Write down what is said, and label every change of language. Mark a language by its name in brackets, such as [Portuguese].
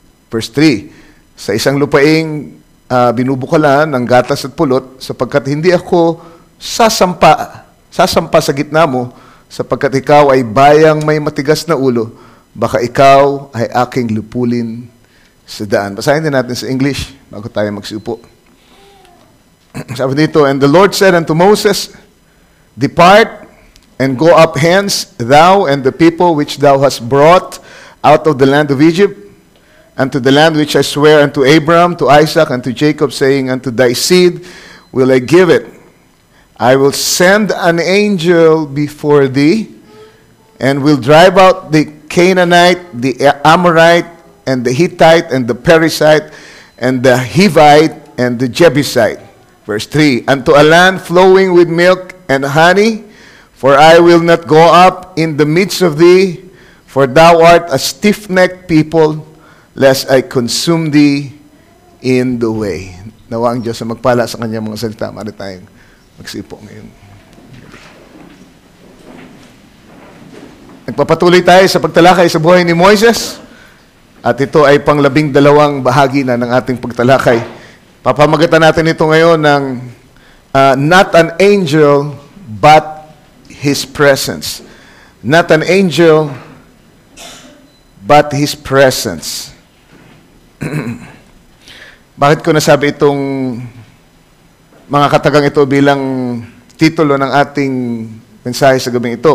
[Filipino] Verse 3, sa isang lupaing binubukalan ng gatas at pulot sapagkat hindi ako sasampa sa gitna mo sapagkat ikaw ay bayang may matigas na ulo, baka ikaw ay aking lupulin sa daan. Basahin din natin sa English bago tayo magsiupo. Sabi dito, [English] and the Lord said unto Moses, depart and go up hence, thou and the people which thou hast brought out of the land of Egypt, unto the land which I swear unto Abraham, to Isaac, and to Jacob, saying, unto thy seed will I give it. I will send an angel before thee, and will drive out the Canaanite, the Amorite, and the Hittite, and the Perizzite, and the Hivite, and the Jebusite. Verse 3, unto a land flowing with milk and honey, for I will not go up in the midst of thee, for thou art a stiff-necked people, lest I consume thee in the way. [Filipino] Nawa ang Diyos na magpala sa kanyang mga salita. Mari tayong magsipo ngayon. Nagpapatuloy tayo sa pagtalakay sa buhay ni Moises. At ito ay pang-12 bahagi na ng ating pagtalakay. Papamagatan natin ito ngayon ng [English] not an angel, but His presence. Not an angel, but His presence. [Filipino] Bakit ko nasabi itong mga katagang ito bilang titulo ng ating mensahe sa gabing ito?